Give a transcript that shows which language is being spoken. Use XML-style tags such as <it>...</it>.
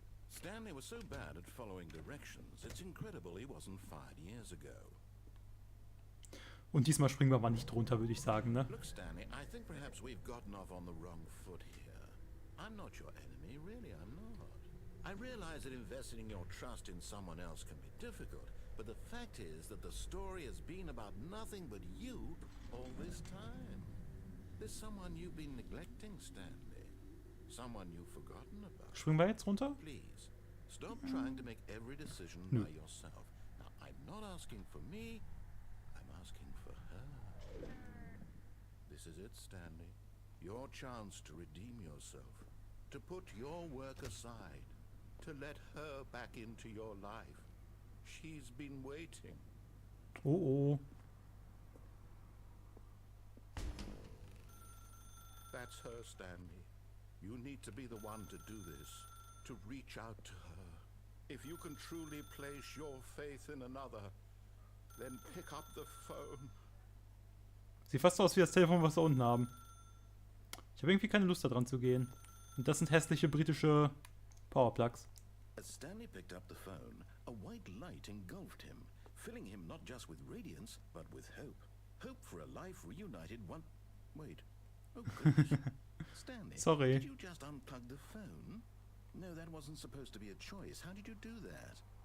<en>Stanley was so bad at following directions, it's incredible he wasn't fired years ago.</en> <de>Und diesmal springen wir mal nicht drunter, würde ich sagen, ne?</de> <en>Look, Stanley, I think perhaps we've gotten off on the wrong foot here. I'm not your enemy, really, I'm not. I realize that investing your trust in someone else can be difficult, but the fact is that the story has been about nothing but you all this time. There's someone you've been neglecting, Stanley. Someone you've forgotten about.</en> <de>Springen wir jetzt runter?</de> <en>Please, stop trying to make every decision by yourself. Now, I'm not asking for me, I'm asking for her. This is it, Stanley. Your chance to redeem yourself. To put your work aside. To let her back into your life. She's been waiting. Oh oh. That's her, Stanley. You need to be the one to do this. To reach out to her. If you can truly place your faith in another, then pick up the phone.</en> <de>Sieht fast so aus wie das Telefon, was wir unten haben. Ich habe irgendwie keine Lust da dran zu gehen. Und das sind hässliche britische Powerplugs.</de> <en>As Stanley picked up the phone, a white light engulfed him, filling him not just with radiance, but with hope. Hope for a life reunited one... Wait. Oh, goodness. Stanley, Sorry. did you just unplug the phone? No, that wasn't supposed to be a choice. How did you do that?</en>